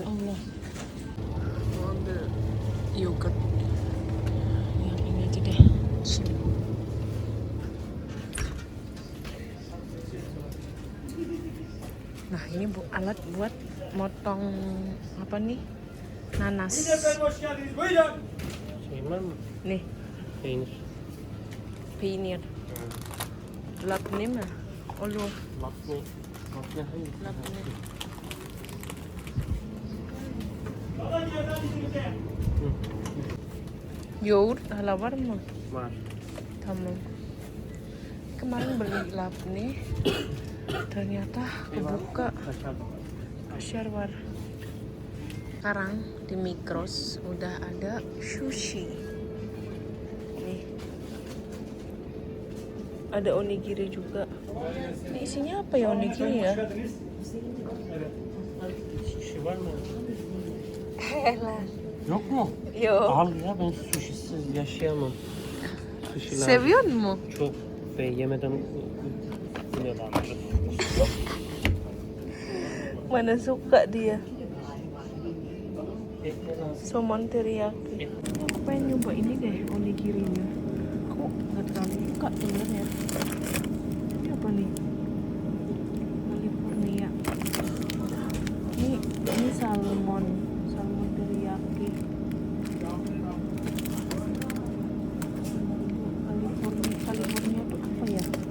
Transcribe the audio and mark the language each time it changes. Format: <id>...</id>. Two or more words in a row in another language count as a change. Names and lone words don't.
<id>Allah. Mau ambil yogurt. Yang ini aja deh. Sini. Nah ini alat buat motong apa nih, nanas.</id> <tr>Şeyin var mı?</tr> <id>Nih,</id> <tr>Peynir. peynir. Lapne mah. Olu, Lapne. Lapne hayır. lapne. Yoğurt hala var mı? Var. Tamam.</tr> <id>Kemarin beli lapne. Ternyata kebuka.</id> <tr>Kaşar. Kasyar war.</tr> <id>Sekarang di Migros udah ada sushi. Nih. Ada onigiri juga. Ini isinya apa ya onigiri ya?</id> <tr>Sushi var mı? Helah. Yok mu? Yo. Al ya, ben sushisiz yaşayamam. Sushi lazım. Seviyor mu? Çok. Ben yemeden yine lazım.</tr> <id>Mana suka dia.</id> <tr>Ekmek lazım. Somon teriyaki.</tr> <id>Aku pengen nyoba ini deh onigirinya. Aku nggak terlalu suka sebenarnya. Ini apa nih? California. Ini salmon teriyaki. California tuh apa ya?</id>